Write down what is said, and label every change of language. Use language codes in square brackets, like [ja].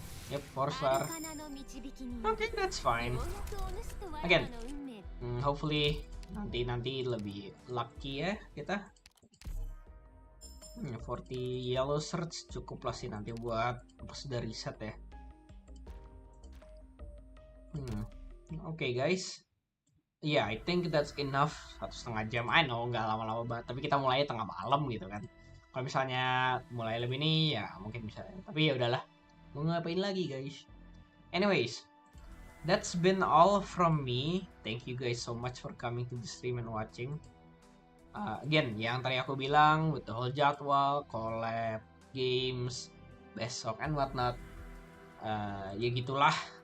[en] Yep, 4 star. Okay, that's fine. Again, hopefully nanti lebih lucky ya kita. [id] 40 yellow search cukup lah sih nanti buat pas sudah reset ya. [en] Okay guys. Yeah, I think that's enough. [id] 1,5 jam. [en] I know [id] nggak lama-lama banget, tapi kita mulai tengah malam gitu kan. Kalau misalnya mulai lebih nih ya mungkin bisa. Tapi ya udahlah. Mau ngapain lagi guys. [en] Anyways, that's been all from me. Thank you guys so much for coming to the stream and watching. [id] Again, yang tadi aku bilang with the whole jadwal, collab, games, besok [en] and whatnot. [id] Ya gitulah.